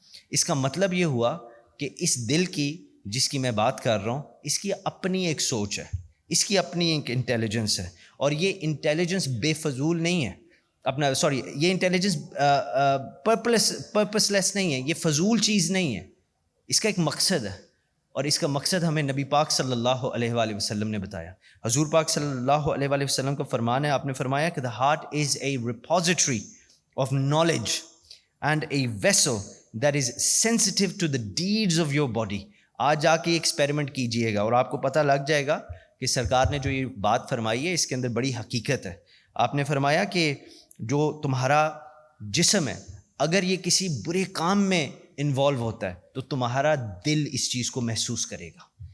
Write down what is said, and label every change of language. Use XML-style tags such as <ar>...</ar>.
<ur>اس کا مطلب یہ ہوا کہ اس دل کی, جس کی میں بات کر رہا ہوں, اس کی اپنی ایک سوچ ہے, اس کی اپنی ایک انٹیلیجنس ہے, اور یہ انٹیلیجنس بے فضول نہیں ہے, یہ انٹیلیجنس پرپس لیس نہیں ہے, یہ فضول چیز نہیں ہے, اس کا ایک مقصد ہے, اور اس کا مقصد ہمیں نبی پاک صلی اللہ علیہ وآلہ وسلم نے بتایا. حضور پاک صلی اللہ علیہ وآلہ وسلم کا فرمان ہے, آپ نے فرمایا کہ</ur> <en>the heart is a repository of knowledge and a vessel that is sensitive to the deeds of your body.</en> <ur>آج جا کے ایکسپیریمنٹ کیجئے گا اور آپ کو پتہ لگ جائے گا کہ سرکار نے جو یہ بات فرمائی ہے اس کے اندر بڑی حقیقت ہے. آپ نے فرمایا کہ جو تمہارا جسم ہے, اگر یہ کسی برے کام میں انوالو ہوتا ہے تو تمہارا دل اس چیز کو محسوس کرے گا.</ur>